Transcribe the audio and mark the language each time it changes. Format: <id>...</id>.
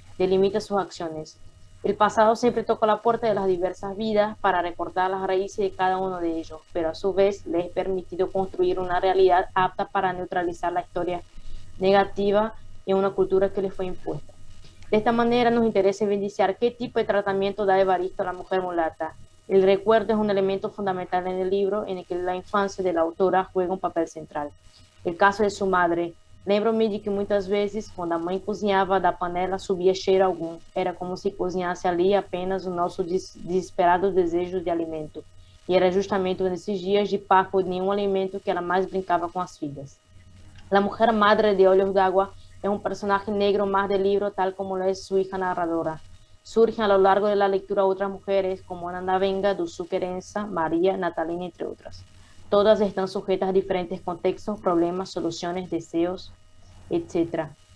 <es>Delimita sus acciones. El pasado siempre toca la puerta de las diversas vidas para recordar las raíces de cada uno de ellos, pero a su vez les es permitido construir una realidad apta para neutralizar la historia negativa en una cultura que les fue impuesta. De esta manera nos interesa evidenciar qué tipo de tratamiento da Evaristo a la mujer mulata. El recuerdo es un elemento fundamental en el libro en el que la infancia de la autora juega um papel central. El caso de sua madre.</es> <pt>Lembro-me de que muitas vezes, quando a mãe cozinhava, da panela subia cheiro algum. Era como se cozinhasse ali apenas o nosso desesperado desejo de alimento. E era justamente nesses dias de parco de nenhum alimento que ela mais brincava com as filhas.</pt> <es>La mujer madre de Olhos d'Água es un personaje negro más del libro, tal como lo es su hija narradora. Surgen a lo largo de la lectura otras mujeres, como Ana Venga, Dusu Querenza, María, Natalina, entre otras. Todas están sujetas a diferentes contextos, problemas, soluciones, deseos, etc.</es>